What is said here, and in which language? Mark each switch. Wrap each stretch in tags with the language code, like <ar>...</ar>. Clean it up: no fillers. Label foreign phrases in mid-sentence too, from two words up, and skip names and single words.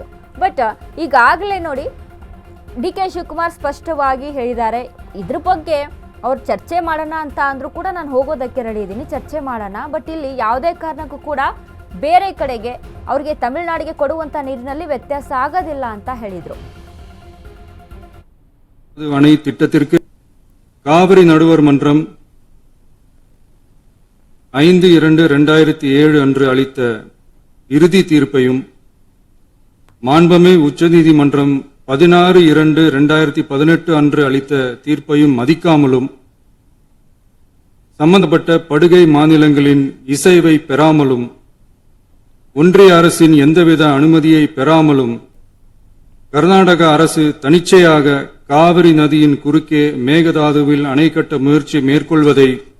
<kn>ಬಟ್ ಈಗಾಗಲೇ ನೋಡಿ ಡಿಕೆ ಶಿವಕುಮಾರ್ ಸ್ಪಷ್ಟವಾಗಿ ಹೇಳಿದ್ದಾರೆ, ಇದ್ರ ಬಗ್ಗೆ ಅವ್ರು ಚರ್ಚೆ ಮಾಡೋಣ ಅಂತ ಅಂದರೂ ಕೂಡ ನಾನು ಹೋಗೋದಕ್ಕೆ ರೆಡಿ ಇದ್ದೀನಿ, ಚರ್ಚೆ ಮಾಡೋಣ. ಬಟ್ ಇಲ್ಲಿ ಯಾವುದೇ ಕಾರಣಕ್ಕೂ ಕೂಡ ಬೇರೆ ಕಡೆಗೆ ಅವ್ರಿಗೆ ತಮಿಳುನಾಡಿಗೆ ಕೊಡುವಂಥ ನೀರಿನಲ್ಲಿ ವ್ಯತ್ಯಾಸ ಆಗೋದಿಲ್ಲ ಅಂತ ಹೇಳಿದರು.</kn> <ta>அணை திட்டத்திற்கு காவிரி நடுவர் மன்றம் 5/2/2007 அன்று அளித்த இறுதி தீர்ப்பையும் மாண்புமிகு உச்சநீதிமன்றம் 16/2/2018 அன்று அளித்த தீர்ப்பையும் மதிக்காமலும் சம்பந்தப்பட்ட படுகை மாநிலங்களின் இசைவை பெறாமலும் ஒன்றிய அரசின் எந்தவித அனுமதியை பெறாமலும் கர்நாடக அரசு தனிச்சையாக காவிரி நதியின் குறுக்கே மேகதாதுவில் அணை கட்ட முயற்சி மேற்கொள்வதை</ta>